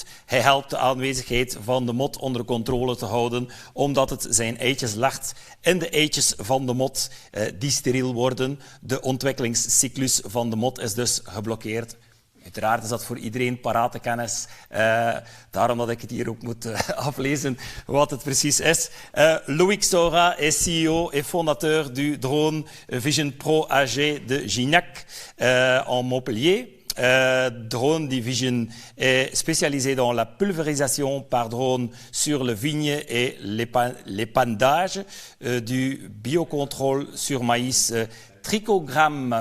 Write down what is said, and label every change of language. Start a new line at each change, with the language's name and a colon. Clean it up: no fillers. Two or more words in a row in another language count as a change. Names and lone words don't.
Dutch: Hij helpt de aanwezigheid van de mot onder controle te houden, omdat het zijn eitjes legt in de eitjes van de mot die steriel worden. De ontwikkelingscyclus van de mot is dus geblokkeerd. Uiteraard is dat voor iedereen parate kennis. Daarom dat ik het hier ook moet aflezen wat het precies is.
French: Loïc Sora est CEO et fondateur du drone Vision Pro AG de Gignac en Montpellier. Drone Division est spécialisé dans la pulvérisation par drone sur le vigne et l'épandage du biocontrôle sur maïs trichogramme.